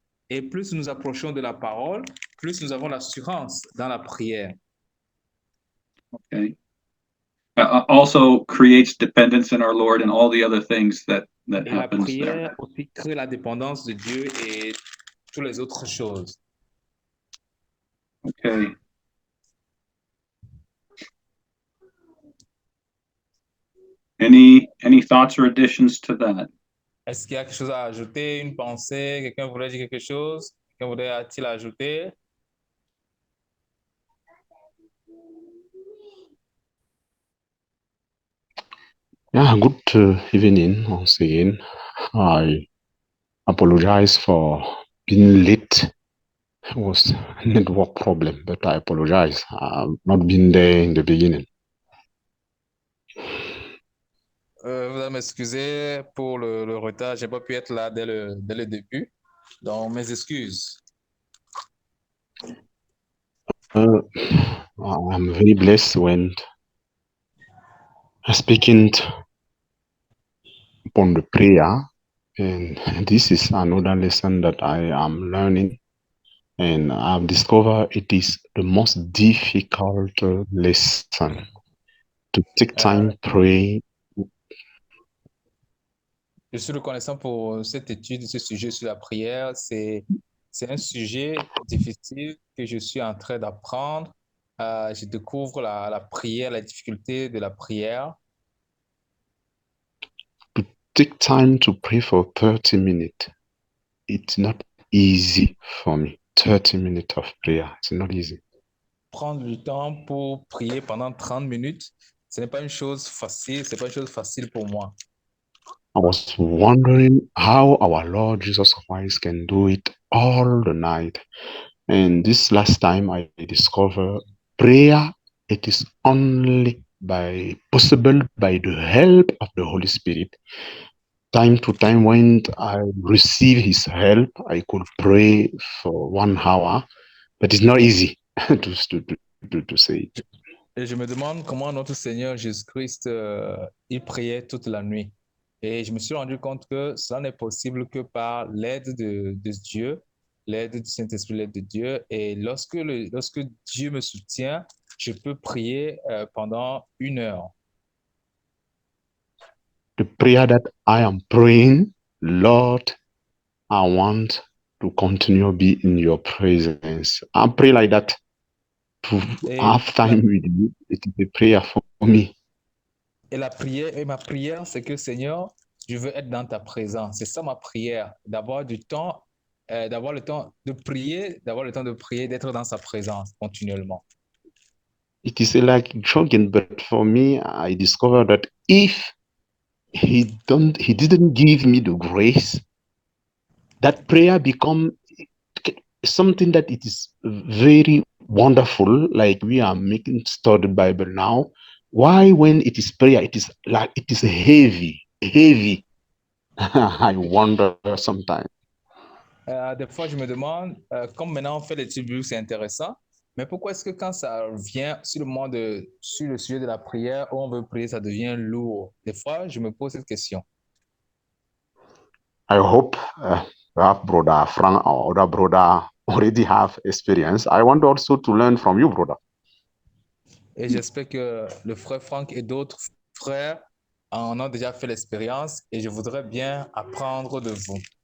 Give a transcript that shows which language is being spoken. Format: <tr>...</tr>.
<fr>Et plus nous approchons de la parole, plus nous avons l'assurance dans la prière.</fr> <en>Okay. Also creates dependence in our Lord and all the other things that</en> <fr>Et la</fr> <en>happens</en> <fr>prière</fr> <en>there.</en> <fr>aussi crée la dépendance de Dieu et toutes les autres choses.</fr> <en>Okay. Any thoughts or additions to that?</en> <fr>Est-ce qu'il y a quelque chose à ajouter, une pensée? Quelqu'un voudrait dire quelque chose? Quelqu'un voudrait-il ajouter?</fr> <en>Yeah, good evening once again. I apologize for being late. It was a network problem, but I apologize. I've not been there in the beginning.</en> <fr>Vous allez m'excuser pour le retard. Je n'ai pas pu être là dès le début. Donc, mes excuses.</fr> <en>I'm very blessed when speaking upon the prayer, and this is another lesson that I am learning, and I've discovered it is the most difficult lesson to take time pray.</en> <fr>Je suis reconnaissant pour cette étude, ce sujet sur la prière. C'est un sujet difficile que je suis en train d'apprendre. Je découvre la prière, la difficulté de la prière.</fr> <en>To take time to pray for 30 minutes, it's not easy for me. 30 minutes of prayer, it's not easy.</en> <fr>Prendre du temps pour prier pendant 30 minutes, ce n'est pas une chose facile, c'est pas une chose facile pour moi.</fr> <en>I was wondering how our Lord Jesus Christ can do it all the night. And this last time I discovered prayer, it is only possible by the help of the Holy Spirit. Time to time when I receive his help, I could pray for 1 hour, but it's not easy to say it.</en> <fr>Et je me demande comment notre Seigneur Jésus-Christ, il priait toute la nuit. Et je me suis rendu compte que cela n'est possible que par l'aide de Dieu, l'aide du Saint-Esprit, l'aide de Dieu. Et lorsque Dieu me soutient, je peux prier pendant 1 heure.</fr> <en>The prayer that I am praying, Lord, I want to continue be in your presence. I pray like that to have time with you. It is a prayer for me.</en> <fr>Et ma prière, c'est que Seigneur, je veux être dans ta présence. C'est ça ma prière, d'avoir le temps de prier, d'être dans sa présence continuellement.</fr> <en>It is like joking, but for me, I discovered that if he didn't give me the grace, that prayer become something that it is very wonderful, like we are making study Bible now. Why when it is prayer, it is heavy. I wonder sometimes.</en> <fr>Des fois, je me demande, comme maintenant on fait l'étude biblique, c'est intéressant, mais pourquoi est-ce que quand ça vient sur le sujet de la prière, où on veut prier, ça devient lourd? Des fois, je me pose cette question.</fr> <en>I hope perhaps Brother Frank or other brother already have experience. I want also to learn from you, brother.</en> <fr>Et j'espère que le frère Franck et d'autres frères en ont déjà fait l'expérience et je voudrais bien apprendre de vous.</fr>